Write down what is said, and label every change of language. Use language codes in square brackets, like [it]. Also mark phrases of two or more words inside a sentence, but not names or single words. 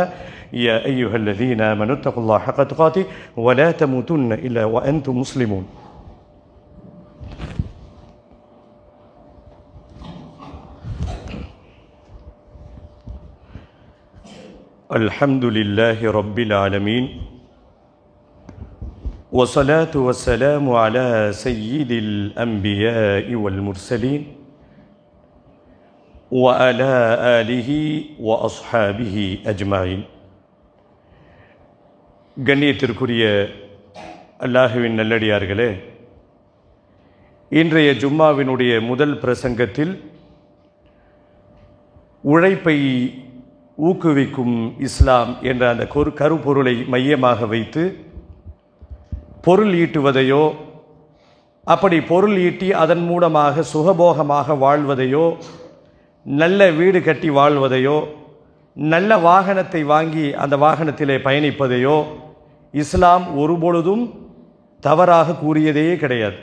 [ar] يا أيها الذين آمنوا اتقوا الله حق تقاته ولا تموتن إلا وأنتم مسلمون. الحمد لله رب العالمين والصلاة والسلام على سيد الأنبياء والمرسلين وعلى آله وأصحابه أجمعين. [ta] கண்ணியத்திற்குரிய அல்லாஹுவின் நல்லடியார்களே, இன்றைய ஜும்மாவினுடைய முதல் பிரசங்கத்தில் உழைப்பை ஊக்குவிக்கும் இஸ்லாம் என்ற அந்த கருப்பொருளை மையமாக வைத்து பொருள் ஈட்டுவதையோ, அப்படி பொருள் ஈட்டி அதன் மூலமாக சுகபோகமாக வாழ்வதையோ, நல்ல வீடு கட்டி வாழ்வதையோ, நல்ல வாகனத்தை வாங்கி அந்த வாகனத்திலே பயணிப்பதையோ இஸ்லாம் ஒருபொழுதும் தவறாக கூறியதே கிடையாது.